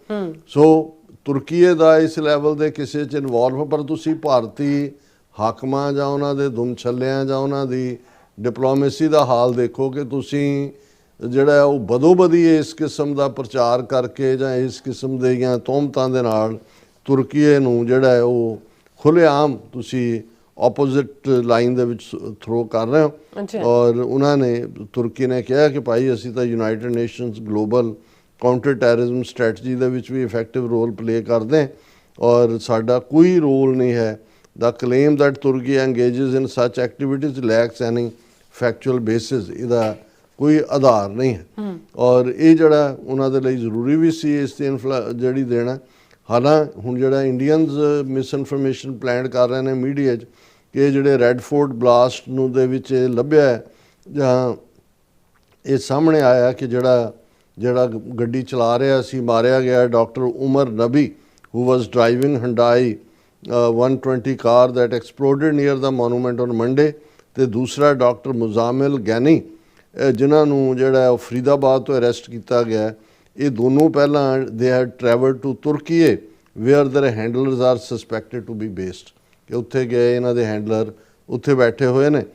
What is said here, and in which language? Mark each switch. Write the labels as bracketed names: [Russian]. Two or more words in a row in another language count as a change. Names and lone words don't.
[Punjabi] ਸੋ ਤੁਰਕੀ ਦਾ ਇਸ ਲੈਵਲ ਦੇ ਕਿਸੇ 'ਚ ਇਨਵੋਲਵ, ਪਰ ਤੁਸੀਂ ਭਾਰਤੀ ਹਾਕਮਾਂ ਜਾਂ ਉਹਨਾਂ ਦੇ ਦੁਮਛੱਲਿਆਂ ਜਾਂ ਉਹਨਾਂ ਦੀ ਡਿਪਲੋਮੇਸੀ ਦਾ ਹਾਲ ਦੇਖੋ ਕਿ ਤੁਸੀਂ ਜਿਹੜਾ ਉਹ ਬਦੋਬਦੀ ਇਸ ਕਿਸਮ ਦਾ ਪ੍ਰਚਾਰ ਕਰਕੇ ਜਾਂ ਇਸ ਕਿਸਮ ਦੀਆਂ ਤੋਹਮਤਾਂ ਦੇ ਨਾਲ ਤੁਰਕੀ ਨੂੰ ਜਿਹੜਾ ਹੈ ਉਹ ਖੁੱਲ੍ਹੇਆਮ ਤੁਸੀਂ [English] opposite line [Punjabi] ਦੇ ਵਿੱਚ ਥਰੋ ਕਰ ਰਹੇ ਹੋ। ਔਰ ਉਹਨਾਂ ਨੇ ਤੁਰਕੀ ਨੇ ਕਿਹਾ ਕਿ ਭਾਈ ਅਸੀਂ ਤਾਂ ਯੂਨਾਈਟਿਡ ਨੇਸ਼ਨਸ ਗਲੋਬਲ ਕਾਊਂਟਰ ਟੈਰਰਿਜ਼ਮ ਸਟ੍ਰੈਟਜੀ ਦੇ ਵਿੱਚ ਵੀ [English] effective role play [Punjabi] ਕਰਦੇ ਹਾਂ ਔਰ ਸਾਡਾ ਕੋਈ ਰੋਲ ਨਹੀਂ ਹੈ। [English] The claim that Turkey engages in such activities lacks any factual basis, [Punjabi] ਇਹਦਾ ਕੋਈ ਆਧਾਰ ਨਹੀਂ ਹੈ। ਔਰ ਇਹ ਜਿਹੜਾ ਉਹਨਾਂ ਦੇ ਲਈ ਜ਼ਰੂਰੀ ਵੀ ਸੀ ਇਸ ਤੇ ਜਿਹੜੀ ਦੇਣਾ। ਹਾਲਾਂਕਿ ਹੁਣ ਜਿਹੜਾ [English] Indians misinformation plan [Punjabi] ਕਰ ਰਹੇ ਨੇ ਮੀਡੀਆ 'ਚ ਕਿ ਜਿਹੜੇ [English] Red Fort blast [Punjabi] ਨੂੰ ਦੇ ਵਿੱਚ ਲੱਭਿਆ ਜਾਂ ਇਹ ਸਾਹਮਣੇ ਆਇਆ ਕਿ ਜਿਹੜਾ ਗੱਡੀ ਚਲਾ ਰਿਹਾ ਸੀ ਮਾਰਿਆ ਗਿਆ ਡਾਕਟਰ ਉਮਰ ਨਬੀ [English] who was driving Hyundai 120 car that exploded near the monument on Monday, [Punjabi] ਤੇ ਦੂਸਰਾ ਡਾਕਟਰ ਮੁਜ਼ਾਮਿਲ ਗੈਨੀ ਜਿਨ੍ਹਾਂ ਨੂੰ ਜਿਹੜਾ ਫਰੀਦਾਬਾਦ ਤੋਂ ਅਰੈਸਟ ਕੀਤਾ ਗਿਆ। ਇਹ ਦੋਨੋਂ ਪਹਿਲਾਂ ਦੇ [English] had travelled to Turkey where their handlers are suspected to be based, [Punjabi] ਕਿ ਉੱਥੇ ਗਏ ਇਹਨਾਂ ਦੇ ਹੈਂਡਲਰ ਉੱਥੇ ਬੈਠੇ ਹੋਏ ਨੇ।